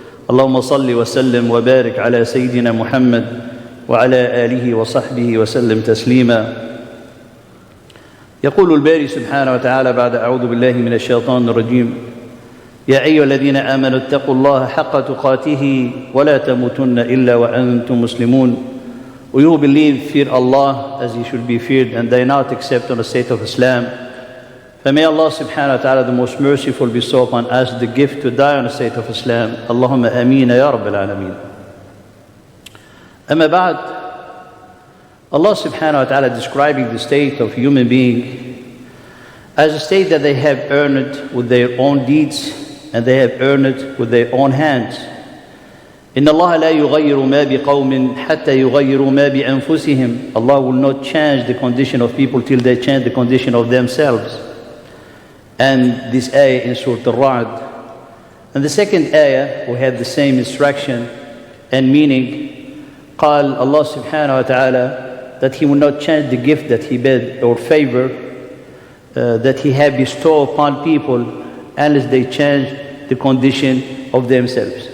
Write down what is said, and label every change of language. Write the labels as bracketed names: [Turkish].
[Arabic] اللهم صل وسلم وبارك على سيدنا محمد وعلى آله وصحبه وسلم تسليما. يقول الباري سبحانه وتعالى بعد أعوذ بالله من الشيطان الرجيم: يا أيها الذين آمنوا اتقوا الله حق تقاته ولا تموتن إلا وأنتم مسلمون. [English] We who believe fear Allah as He should be feared, and they not except on the state of Islam. For may Allah subhanahu wa ta'ala the most merciful bestow upon us the gift to die on the state of Islam. Allahumma ameen ya Rabbil Alameen. Amma ba'd. Allah subhanahu wa ta'ala describing the state of human being as a state that they have earned with their own deeds and they have earned it with their own hands. [Arabic] إن الله لا يغير ما بقوم حتى يغيروا ما بأنفسهم. [English] Allah will not change the condition of people till they change the condition of themselves. And this ayah in Surah Al-Ra'd. And the second ayah we have the same instruction and meaning. [Arabic] قال [English] Allah subhanahu wa ta'ala that He will not change the gift that He bid or favor that He had bestowed upon people unless they change the condition of themselves.